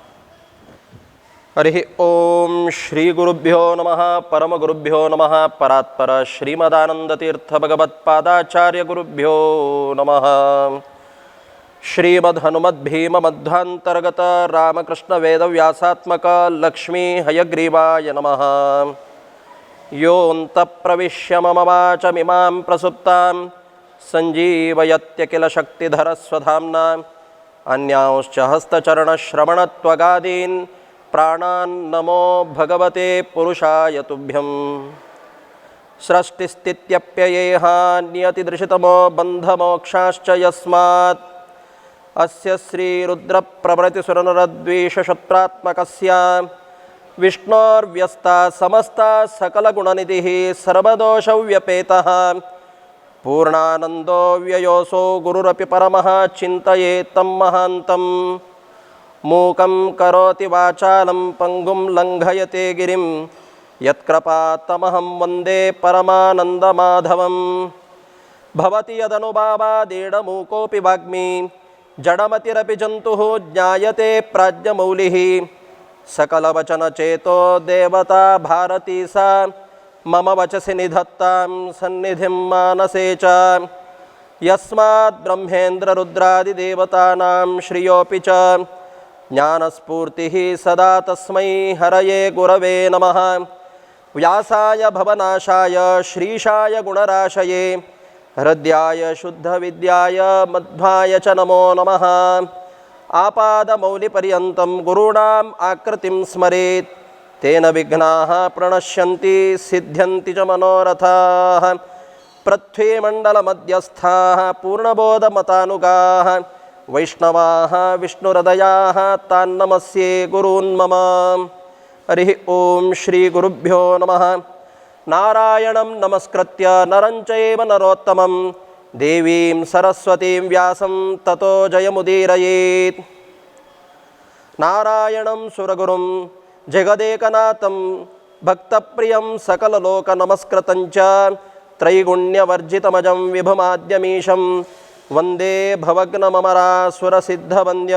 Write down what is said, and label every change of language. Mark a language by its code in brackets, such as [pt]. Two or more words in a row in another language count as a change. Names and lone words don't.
[sa] ಹರಿ ಓಂ ಶ್ರೀ ಗುರುಭ್ಯೋ ನಮಃ ಪರಮಗುರುಭ್ಯೋ ನಮಃ ಪರಾತ್ಪರ ಶ್ರೀಮದಾನಂದತೀರ್ಥ ಭಗವತ್ಪಾದಾಚಾರ್ಯ ಗುರುಭ್ಯೋ ನಮಃ. ಶ್ರೀಮದ್ ಹನುಮದ್ ಭೀಮ ಮಧ್ವಾಂತರ್ಗತ ರಾಮಕೃಷ್ಣ ವೇದವ್ಯಾಸಾತ್ಮಕ ಲಕ್ಷ್ಮೀ ಹಯಗ್ರೀವಾಯ ನಮಃ. ಯೋऽಂತ ಪ್ರವಿಶ್ಯ ಮಮ ವಾಚಮಿಮಾಂ ಪ್ರಸುಪ್ತಾಂ ಸಂಜೀವಯತ್ಯಖಿಲ ಶಕ್ತಿಧರ ಸ್ವಧಾಮ್ನಾ ಅನ್ಯಾಂಶ್ಚ ಹಸ್ತಚರಣಶ್ರವಣತ್ವಗಾದೀನ್ ಪ್ರಾಣಾನ್ ನಮೋ ಭಗವತೆ ಪುರುಷಾಯ ತುಭ್ಯಂ. ಸೃಷ್ಟಿಸ್ಥಿತ್ಯಪ್ಯಯೇಹ ನಿಯತಿದೃಶಿತಮೋ ಬಂಧಮೋಕ್ಷಾಶ್ಚ ಯಸ್ಮಾತ್ ಅಸ್ಯ ಶ್ರೀರುದ್ರಪ್ರಭೃತಿಸುರನರದ್ವೇಷಶತ್ರಾತ್ಮಕಸ್ಯ ವಿಷ್ಣೋರ್ವ್ಯಸ್ತಾ ಸಮಸ್ತಾ ಸಕಲಗುಣನಿಧಿಃ ಸರ್ವದೋಷವ್ಯಪೇತಃ ಪೂರ್ಣಾನಂದೋ ವ್ಯಯೋಸೋ ಗುರುರಪಿ ಪರಮಃ ಚಿಂತಯೇತ್ ತಂ ಮಹಾಂತಂ. ಮೂಕಂ ಕರೋತಿ ವಾಚಾಲಂ ಪಂಗುಂ ಲಂಘಯತೆ ಗಿರಿಂ ಯತ್ಕೃಪಾತ್ತಮಹಂ ವಂದೇ ಪರಮಾನಂದಮಾಧವಂ. ಭವತಿ ಯದನುಭಾವಾದೇಡಮೂಕೋಪಿ ವಾಗ್ಮಿ ಜಡಮತಿರಪಿ ಜಂತುಃ ಜ್ಞಾಯತೆ ಪ್ರಾಜ್ಞಮೌಲಿಃ. ಸಕಲವಚನಚೇತೋ ದೇವತಾ ಭಾರತೀ ಸಾ ಮಮ ವಚಸಿ ನಿಧತ್ತಾಂ ಸನ್ನಿಧಿಂ ಮಾನಸೇ ಚ. ಯಸ್ಮಾತ್ ಬ್ರಹ್ಮೇಂದ್ರ ರುದ್ರಾದಿದೇವತಾನಾಂ ಶ್ರಿಯೋಪಿ ಚ ಜ್ಞಾನಸ್ಫೂರ್ತಿಃ ಸದಾ ತಸ್ಮೈ ಹರಯೇ ಗುರವೇ ನಮಃ. ವ್ಯಾಸಾಯ ಭವನಾಶಾಯ ಶ್ರೀಶಾಯ ಗುಣರಾಶಯೇ ಹೃದ್ಯಾಯ ಶುದ್ಧವಿದ್ಯಾಯ ಮಧ್ವಾಯ ಚ ನಮೋ ನಮಃ. ಆಪಾದಮೌಲಿಪರ್ಯಂತಂ ಗುರುಣಾಂ ಆಕೃತಿಂ ಸ್ಮರೇತ್ ತೇನ ವಿಘ್ನಾಃ ಪ್ರಣಶ್ಯಂತಿ ಸಿದ್ಧ್ಯಂತಿ ಚ ಮನೋರಥಾಃ. ಪೃಥ್ವೀಮಂಡಲಮಧ್ಯಸ್ಥಾಃ ಪೂರ್ಣಬೋಧಮತಾನುಗಾಃ ವೈಷ್ಣವಾಃ ವಿಷ್ಣುಹೃದಯಾಃ ತಾನ್ನಮಸ್ಯೆ ಗುರೂನ್ ಮಮ. ಹರಿ ಓಂ ಶ್ರೀ ಗುರುಭ್ಯೋ ನಮಃ. ನಾರಾಯಣಂ ನಮಸ್ಕೃತ್ಯ ನರಂ ಚೈವ ನರೋತ್ತಮಂ ದೇವೀಂ ಸರಸ್ವತೀಂ ವ್ಯಾಸಂ ತತೋ ಜಯಮುದೀರಯೇತ್. ನಾರಾಯಣಂ ಸುರಗುರುಂ ಜಗದೇಕನಾಥಂ ಭಕ್ತಪ್ರಿಯಂ ಸಕಲಲೋಕನಮಸ್ಕೃತಂ ಚ ತ್ರೈಗುಣ್ಯವರ್ಜಿತಮಜಂ ವಿಭುಮಾದ್ಯಮೀಶಂ ವಂದೇ ಭವಗ್ನಮಮರಾಸುರಸಿದ್ಧವಂದ್ಯಂ.